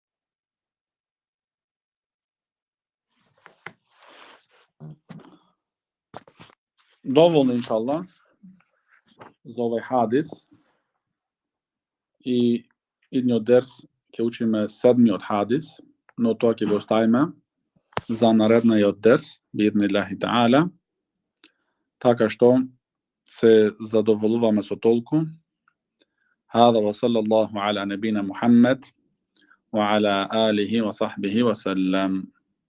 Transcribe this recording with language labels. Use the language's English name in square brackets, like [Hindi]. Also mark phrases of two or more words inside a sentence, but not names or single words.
[Macedonian] Доволно, иншалла, за овој хадис. И идниот дерс ќе учиме 7-миот хадис, но тоа ќе го оставиме за наредниот дерс, [Arabic] بإذن الله تعالى. [Macedonian] Така што се задоволуваме со толку. [Arabic] هذا وصلى الله على نبينا محمد وعلى آله وصحبه وسلم.